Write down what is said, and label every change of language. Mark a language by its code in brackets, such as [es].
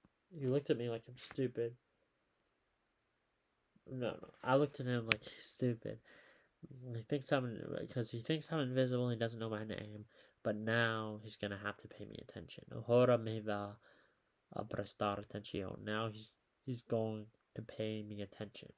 [en] You looked at me like I'm stupid. No. I looked at him like he's stupid. He thinks because he thinks I'm invisible. He doesn't know my name. But now he's gonna have to pay me attention. [es] Ahora me va a prestar atención. [en] Now he's going to pay me attention.